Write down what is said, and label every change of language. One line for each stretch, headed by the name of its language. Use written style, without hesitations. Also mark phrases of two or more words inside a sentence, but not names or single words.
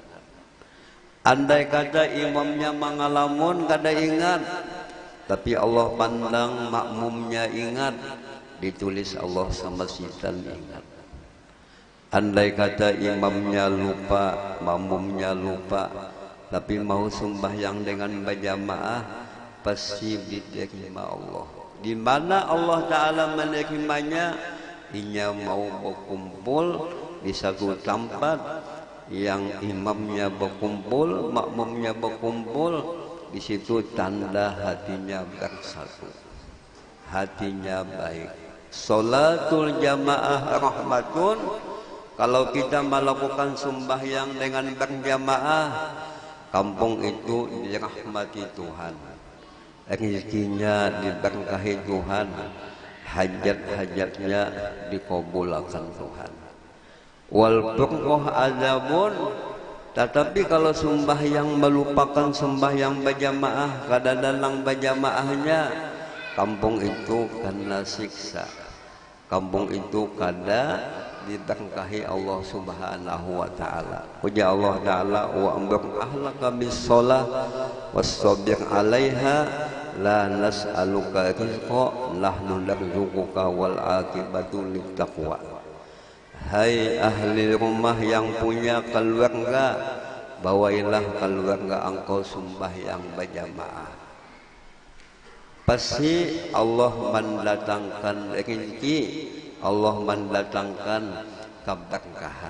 Banjar: Andai kata imamnya mangalamun kada ingat, tapi Allah pandang makmumnya ingat, ditulis Allah semasjidan ingat. Andai kata imamnya lupa, makmumnya lupa, tapi mau sembahyang dengan berjamaah, pasti diterima Allah. Di mana Allah Ta'ala menerimanya? Inya mau berkumpul di satu tempat yang imamnya berkumpul, makmumnya berkumpul, di situ tanda hatinya bersatu, hatinya baik.
Arabic: صلاة الجماعة رحمة.
Banjar: Kalau kita melakukan sembahyang dengan berjamaah, kampung itu dirahmati Tuhan, rezekinya diberkahi Tuhan, hajat-hajatnya dikabulkan Tuhan.
Arabic: والفرقة عذاب.
Banjar: Tetapi kalau sembahyang melupakan sembahyang berjamaah, kada dalang berjamaahnya, kampung itu kena siksa, kampung itu kada diberkahi Allah
Arabic: سبحانه وتعالى. Puja الله تعالى، وأمر أهلك بالصلاة واصطبر عليها لا نسألك رزقا نحن نرزقك والعاقبة للتقوى.
Banjar: Hai ahli rumah yang punya keluarga, bawailah keluarga engkau sembahyang berjamaah. Pasti Allah mendatangkan rezeki, Allah mendatangkan keberkahan.